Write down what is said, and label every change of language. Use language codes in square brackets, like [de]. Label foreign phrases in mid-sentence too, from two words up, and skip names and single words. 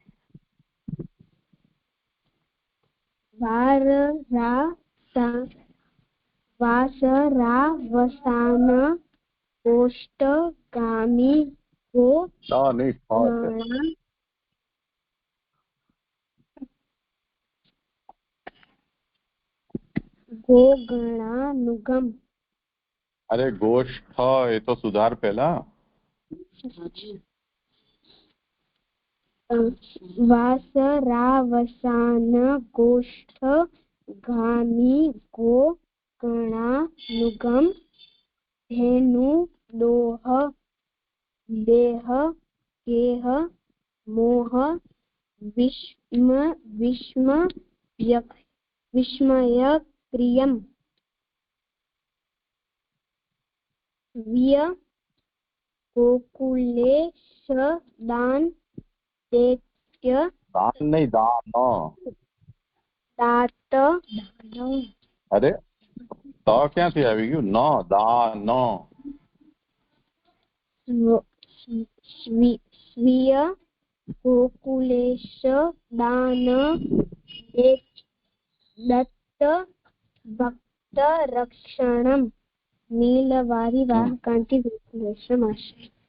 [sa] वासरावसान गोष्ठ गामी गोगणानुगम. [hi] अरे गोष्ठ ये तो सुधार पहला. [sa] वासरावसान गोष्ठ गामी गोगणानुगम धेनु दोह देह गेह मोह विस्मय क्रियम स्वीय गोकुलेश दान दैत्य [hi] दान नहीं दान [sa] दात [gu] अरे તો ક્યાંથી આવી ગયું? ન દા ન [sa] સ્વીય ગોકુલેશ દાન દત્ત ભક્ત રક્ષણમ નીલવારી વાહકાંતિ ગોકુલેશમ આશ્રય.